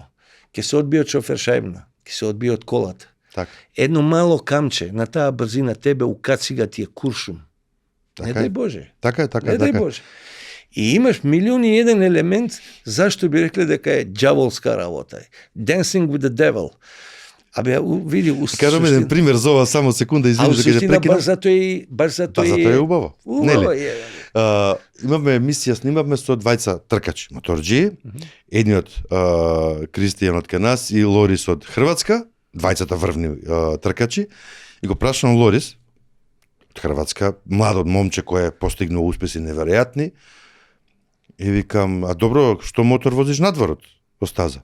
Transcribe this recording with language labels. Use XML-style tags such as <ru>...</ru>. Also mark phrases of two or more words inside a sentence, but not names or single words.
<mk>Ќе се одбие од шофер шајбна, ќе се одбие од колата. Така. Едно мало камче на таа брзина тебе укацига ти е куршум. Не дај Боже. Така е. Не дај Боже. И имаш милион и еден елемент зашто би рекле дека е ѓаволска работа.</mk> <en>Dancing with the devil.</en> <mk>Абе, види, кажам еден пример за ова, само секунда, извини дека ќе прекинам. Баш затоа е убаво. Убаво е. Имавме емисија, снимавме со двајца тркачи, моторџии, едниот Кристијан од кај нас и Лорис од Хрватска, двајцата врвни тркачи, и го прашам Лорис од Хрватска, младот момче кој е постигнал успеси неверојатни, и викам, а добро, што мотор возиш надворот во стаза?</mk>